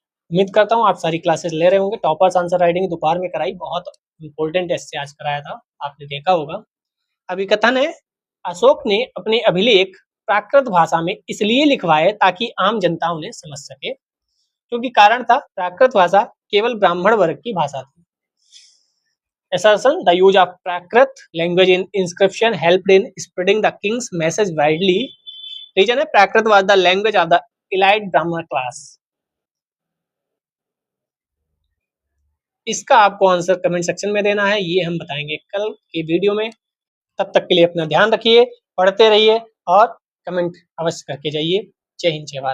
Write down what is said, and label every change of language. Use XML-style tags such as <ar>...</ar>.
<hi>उम्मीद करता हूँ आप सारी क्लासेस ले रहे होंगे। टॉपर्स आंसर राइटिंग दोपहर में कराई, बहुत इंपॉर्टेंट ऐसे आज कराया था, आपने देखा होगा। अभी कथन है, अशोक ने अपने अभिलेख प्राकृत भाषा में इसलिए लिखवाए ताकि आम जनता उन्हें समझ सके, क्योंकि कारण था प्राकृत भाषा केवल ब्राह्मण वर्ग की भाषा थी।</hi> <en>Assertion, the use of Prakrit language in inscription helped in spreading the king's message widely. Reason है, Prakrit was the language of the elite Brahmin class.</en> <hi>इसका आपको आंसर कमेंट सेक्शन में देना है, ये हम बताएंगे कल के वीडियो में। तब तक के लिए अपना ध्यान रखिए, पढ़ते रहिए और कमेंट अवश्य करके जाइए। जय हिंद, जय भारत।</hi>